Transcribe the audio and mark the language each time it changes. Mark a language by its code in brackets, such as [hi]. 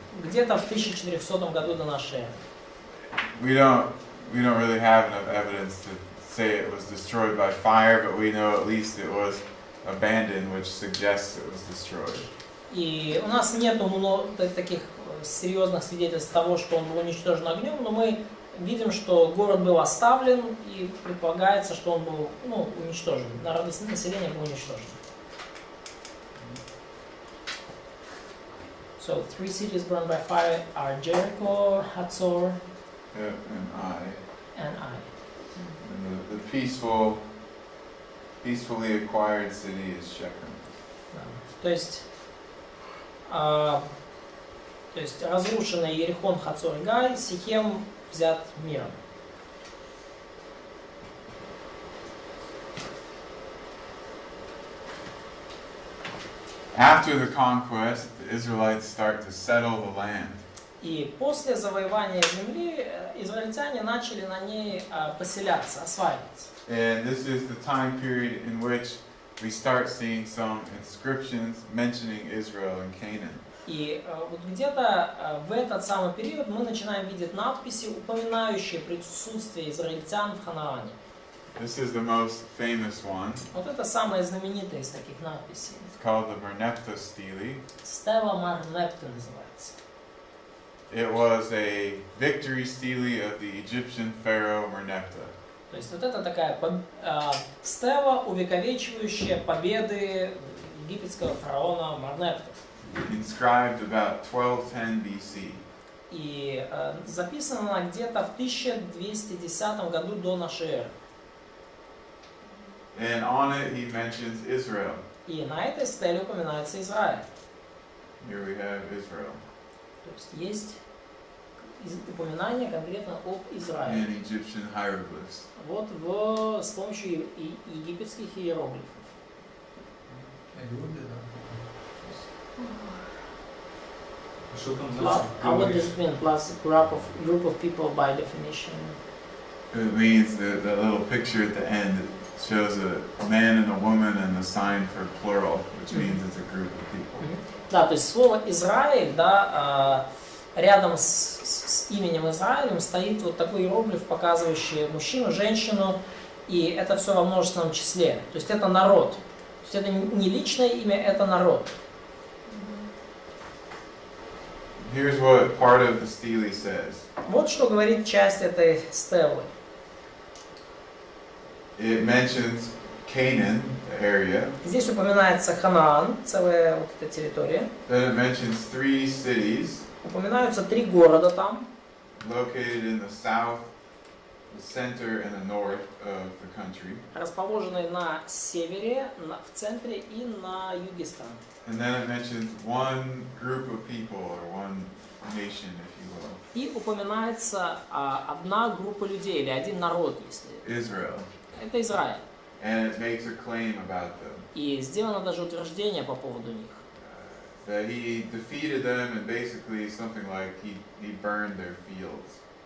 [ru] где-то в 1400 году до нашей эры. [en] We don't really have enough evidence to say it was destroyed by fire, but we know at least it was abandoned, which suggests it was destroyed. [ru] И у нас нет таких серьезных свидетельств того, что он был уничтожен огнем, но мы видим, что город был оставлен, и предполагается, что он был уничтожен. Население было уничтожено. [en] So, 3 cities burned by fire are Jericho, Hatzor, And Ai. and Ai. And the peacefully acquired city is Shechem. [ru] Да. То есть разрушенный Ерихон, Хацор и Гай, Сихем взят миром. [en] After the conquest, the Israelites start to settle the land. [ru] И после завоевания земли израильтяне начали на ней поселяться, осваиваться. [en] And this is the time period in which we start seeing some inscriptions mentioning Israel and Canaan. [ru] И вот где-то в этот самый период мы начинаем видеть надписи, упоминающие присутствие израильтян в Ханаане. [en] This is the most famous one. [ru] Вот это самая знаменитая из таких надписей. [en] It's called the Merneptah Stele. [ru] Стела Мар-Непта называется. [en] It was a victory stele of the Egyptian pharaoh Merneptah. [ru] То есть вот это такая стела, увековечивающая победы египетского фараона Марнепта. [en] Inscribed about 1210 BC. [ru] И записана она где-то в 1210 году до нашей эры. [en] And on it he mentions Israel. [ru] И на этой стеле упоминается Израиль. [en] Here we have Israel. [ru] То есть упоминание конкретно об Израиле. [en] And Egyptian hieroglyphs. [ru] Вот с помощью египетских иероглифов. Люди, да. Что там [en] А what does it mean? Plus group of people by definition. It means that little picture at the end shows a man and a woman and the sign for plural, which means it's a group of people. [ru] Да, то есть слово Израиль, да, рядом с именем Израилем стоит вот такой иероглиф, показывающий мужчину, женщину, и это все во множественном числе. То есть это народ. То есть это не личное имя, это народ. [en] Here's what part of the stele says. [ru] Вот что говорит часть этой стелы. [en] It mentions Canaan, the area. [ru] Здесь упоминается Ханаан, целая вот эта территория. [en] Then it mentions 3 cities [ru] Упоминаются 3 города там, [en] located in the south, the center, and the north of the country. [ru] расположенные на севере, в центре и на юге страны. [en] And then it mentions one group of people or one nation, if you will. [ru] И упоминается одна группа людей или один народ, если [en] Israel. [ru] это Израиль. [en] And it makes a claim about them. [ru] И сделано даже утверждение по поводу них. [en] That he defeated them and basically something like he burned their fields.